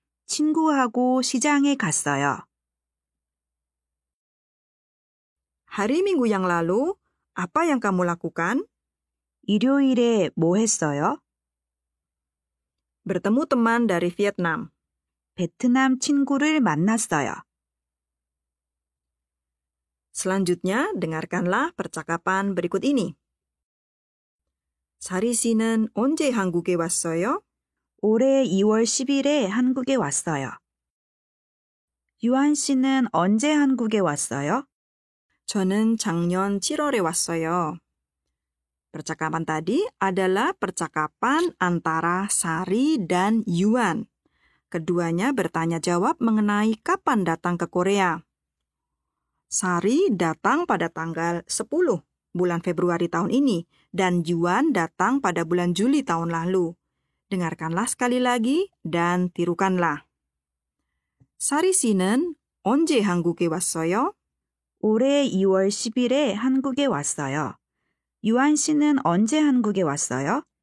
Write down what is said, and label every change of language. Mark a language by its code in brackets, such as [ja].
[ko] 친구하고 시장에 갔어요. [id] Hari Minggu yang lalu, apa yang kamu lakukan? [ko] 일요일에 뭐 했어요? [id] Bertemu teman dari Vietnam. [ko] 베트남 친구를 만났어요. [id] Selanjutnya, dengarkanlah percakapan berikut ini. [ko] 사리 씨는 언제 한국에 왔어요? 올해 2월 10일에 한국에 왔어요. 유한 씨는 언제 한국에 왔어요? 저는 작년 7월에 왔어요. [id] Percakapan tadi adalah percakapan antara Sari dan Yuan. Keduanya bertanya jawab mengenai kapan datang ke Korea. Sari datang pada tanggal 10 bulan Februari tahun ini dan Yuan datang pada bulan Juli tahun lalu. Dengarkanlah sekali lagi dan tirukanlah. [ko] Sari 씨는 언제 한국에 왔어요? 올해 2월 10일에 한국에 왔어요. 유한 씨는 언제 한국에 왔어요?